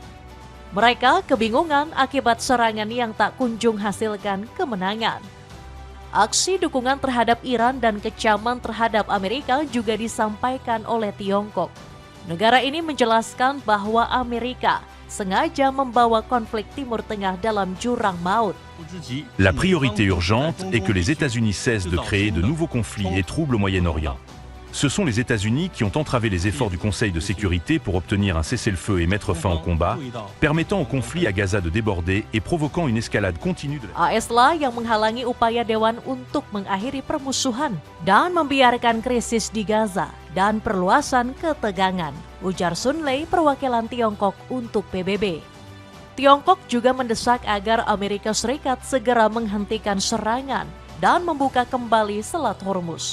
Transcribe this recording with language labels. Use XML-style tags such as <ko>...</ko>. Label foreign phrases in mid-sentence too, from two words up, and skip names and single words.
<id>Mereka kebingungan akibat serangan yang tak kunjung hasilkan kemenangan. Aksi dukungan terhadap Iran dan kecaman terhadap Amerika juga disampaikan oleh Tiongkok. Negara ini menjelaskan bahwa Amerika sengaja membawa konflik Timur Tengah dalam jurang maut.</id> <fr>La priorité urgente est que les États-Unis cessent de créer de nouveaux conflits et troubles au Moyen-Orient. Ce sont les États-Unis qui ont entravé les efforts du Conseil de sécurité pour obtenir un cessez-le-feu et mettre fin au combat, permettant au conflit à Gaza de déborder et provoquant une escalade continue de</fr> <id>AS lah yang menghalangi upaya Dewan untuk mengakhiri permusuhan dan membiarkan krisis di Gaza dan perluasan ketegangan, ujar Sun Lei, perwakilan Tiongkok untuk PBB. Tiongkok juga mendesak agar Amerika Serikat segera menghentikan serangan dan membuka kembali Selat Hormuz.</id>